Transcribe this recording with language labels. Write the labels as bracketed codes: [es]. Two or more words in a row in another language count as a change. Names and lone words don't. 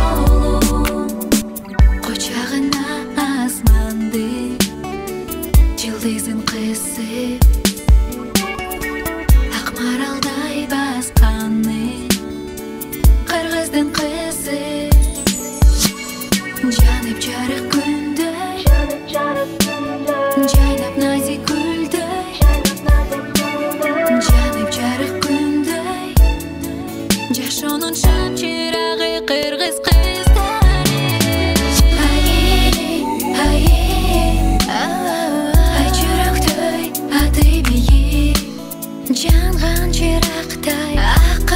[kk] Құшағына асманды, жұлдызын қысып, ақмаралдай басқаны қырғыздың қызы. [ky] Жанып жарық күндөй, жайнап назик гүлдөй. Жанып жарық күндөй, жашоонун шам чырагы кыргыз кыздары. Ай жүрөктөй аты бийик, жанган чырактай.